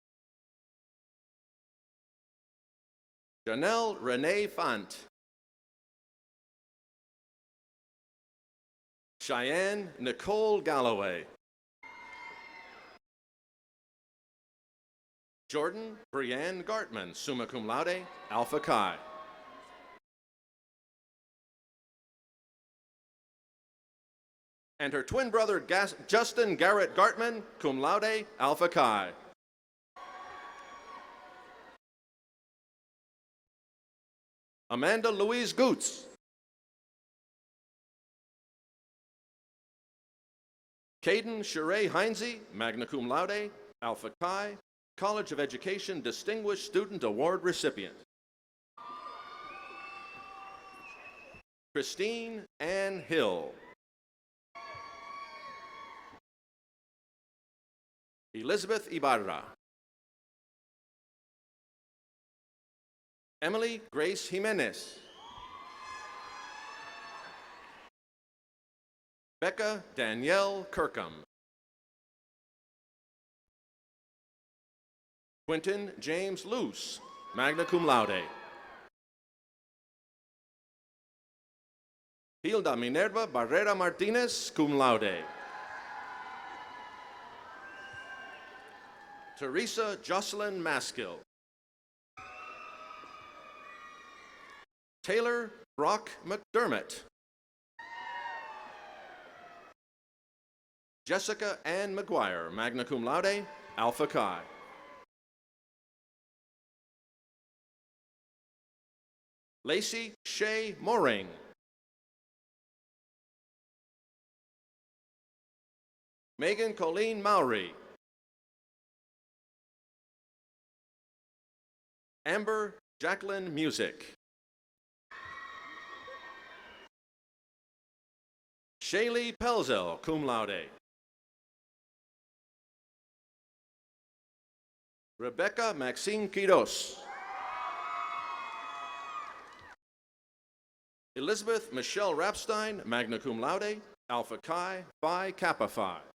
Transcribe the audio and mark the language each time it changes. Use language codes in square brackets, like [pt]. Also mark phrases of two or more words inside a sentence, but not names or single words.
[en] Janelle Renee Fant. Cheyenne Nicole Galloway. Jordan Brianne Gartman, [la] summa cum laude, [en] Alpha Chi. And her twin brother Justin Garrett Gartman, [la] cum laude, [en] Alpha Chi. Amanda Louise Goots. Caden Sheree Heinze, [la] magna cum laude, [en] Alpha Chi, College of Education Distinguished Student Award recipient. Christine Ann Hill. Elizabeth Ibarra. Emily Grace Jimenez. Becca Danielle Kirkham. Quentin James Luce, [la] magna cum laude. [en] Hilda Minerva Barrera Martinez, [la] cum laude. [en] Teresa Jocelyn Maskill. Taylor Brock McDermott. Jessica Ann McGuire, [la] magna cum laude, Alpha Chi. [en] Lacey Shea Moring. Megan Colleen Mowry. Amber Jacqueline Music. Shaylee Pelzel, [la] cum laude. [en] Rebecca Maxine Quiros. Elizabeth Michelle Rapstein, [la] magna cum laude, [en] Alpha Chi, Phi Kappa Phi.